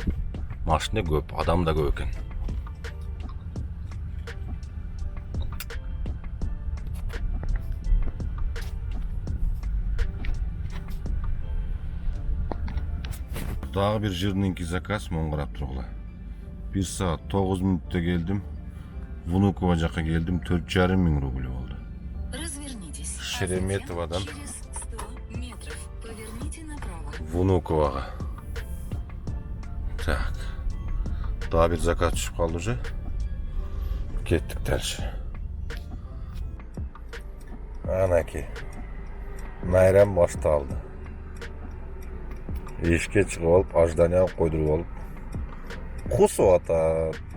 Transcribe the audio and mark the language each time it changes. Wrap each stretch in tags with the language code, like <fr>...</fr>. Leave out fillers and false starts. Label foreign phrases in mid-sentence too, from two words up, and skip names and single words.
<ky>Машина көп, адам да көп экен. Дагы бир жирненький заказ мон карап тургула. 1 саат 9 мүнөттө келдим. Внуково жакка келдим, 4,5 рубль болду.</ky> <ru>Развернитесь.</ru> <ky>Шереметовадан</ky> <ru>Через 100 метров поверните направо.</ru> <ky>Внуковага. Так. Дагы бир заказ түшүп калды уже. Кеттик дальше. Анаки. Майрам башталды. Эшикке чыгып алып, ожидание койдуруп алып, кусуп атат.</ky>